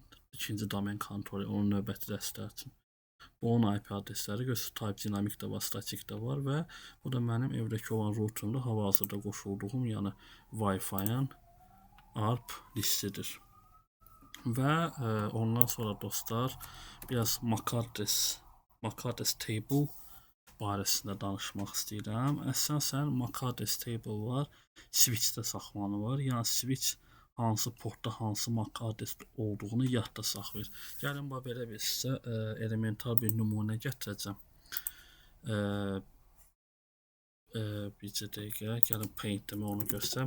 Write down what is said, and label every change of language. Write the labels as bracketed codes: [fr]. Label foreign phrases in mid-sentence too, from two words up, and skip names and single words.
[az] İkinci domain kontrolü, onun növbəti dərslər üçün. Bu onun IP adresləri göstərir. Type dinamik də var, statik də var və bu da mənim evdəki olan routerumda hal-hazırda qoşulduğum, yəni Wi-Fi-ın ARP listidir. Və ondan sonra dostlar, biraz [en] MAC address table [az] barəsində danışmaq istəyirəm. Əsasən [en] MAC address table [az] var, switchdə saxlanılır. Yəni switch hansı portda hansı [en] MAC address [az] olduğunu yadda saxlayır. Gəlin belə bir sizə elementar bir nümunə gətirəcəm. Bircə dəqiqə, gəlin Paint-də onu göstərəm.